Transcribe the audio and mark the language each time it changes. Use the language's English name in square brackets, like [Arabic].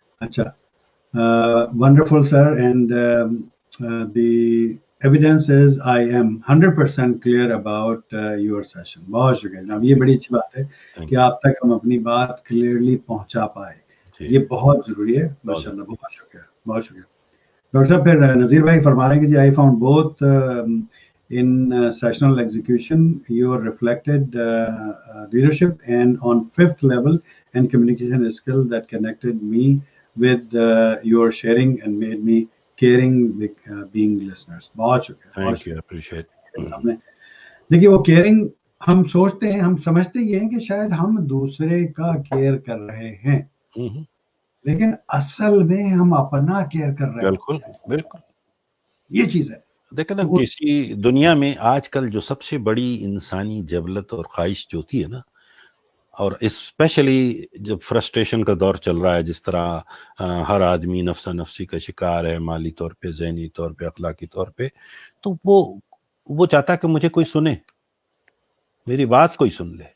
[English] اچھا, wonderful sir, and the evidence is I am 100% clear about your session. [Urdu] بہت شکریہ جناب, یہ بڑی اچھی بات ہے کہ آپ تک ہم اپنی بات کلیئرلی پہنچا پائے, یہ بہت ضروری ہے. ماشاء اللہ, بہت شکریہ, بہت شکریہ. ڈاکٹر صاحب پھر نذیر بھائی فرما رہے ہیں کہ جی [English] I found both in sessional execution your reflected leadership, and on 5th level and communication skill that connected me with your sharing and made me caring being listeners. [Urdu] بہت شکریہ. [English] Thank you, appreciate. [Urdu] دیکھیے وہ caring ہم سوچتے ہیں, ہم سمجھتے یہ ہیں کہ شاید ہم دوسرے کا کیئر کر رہے ہیں, لیکن اصل میں ہم اپنا کیئر کر رہے ہیں. بالکل بالکل, یہ چیز ہے. دیکھیں نا, کسی دنیا میں آج کل جو سب سے بڑی انسانی جبلت اور خواہش جو ہوتی ہے نا, اور اسپیشلی جب فرسٹریشن کا دور چل رہا ہے, جس طرح ہر آدمی نفسا نفسی کا شکار ہے, مالی طور پہ, ذہنی طور پہ, اخلاقی طور پہ, تو وہ چاہتا ہے کہ مجھے کوئی سنے, میری بات کوئی سن لے.